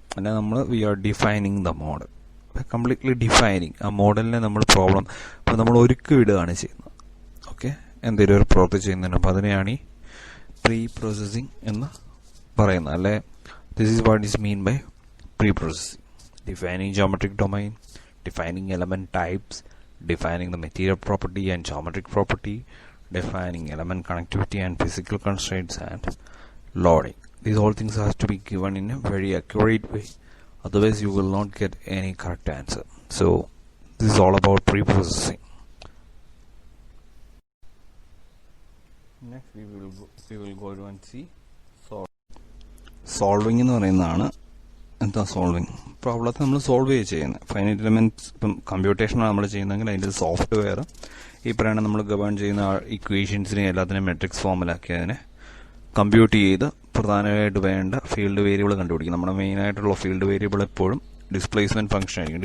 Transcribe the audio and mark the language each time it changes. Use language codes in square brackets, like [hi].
[ml] പിന്നെ നമ്മൾ [en] We are defining the model, completely defining. [ml] ആ മോഡലിനെ നമ്മൾ പ്രോബ്ലം ഇപ്പം നമ്മൾ ഒരുക്കി വിടുകയാണ് ചെയ്യുന്നത്. ഓക്കെ, എന്തെങ്കിലും ഒരു പ്രവൃത്തി ചെയ്യുന്നതിന് അപ്പം അതിനെയാണ് ഈ പ്രീ പ്രോസസ്സിംഗ് എന്ന് പറയുന്നത്, അല്ലെ? [en] This is what is mean by pre processing. Defining geometric domain, defining element types, defining the material property and geometric property, defining element connectivity and physical constraints, and loading. These all things have to be given in a very accurate way, otherwise you will not get any correct answer. So this is all about pre-processing. Next we will go to and see [ml] solving എന്ന് പറയുന്നതാണ്. എന്താ solving? പ്രോബ്ലത്തെ നമ്മൾ solve ചെയ്യുന്നത്. Finite elements ഇപ്പം കമ്പ്യൂട്ടേഷനാണ് നമ്മൾ ചെയ്യുന്നതെങ്കിൽ അതിൻ്റെ software ഈ പറയുന്ന നമ്മൾ ഗവേൺ ചെയ്യുന്ന ഇക്വേഷൻസിനെ എല്ലാത്തിനും മെട്രിക്സ് ഫോമിലാക്കി അതിനെ കമ്പ്യൂട്ട് ചെയ്ത് പ്രധാനമായിട്ട് വേണ്ട ഫീൽഡ് വേരിയബിൾ കണ്ടുപിടിക്കും. നമ്മുടെ മെയിനായിട്ടുള്ള ഫീൽഡ് വേരിയബിൾ എപ്പോഴും ഡിസ്പ്ലേസ്മെന്റ് ഫംഗ്ഷൻ ആയിരിക്കും.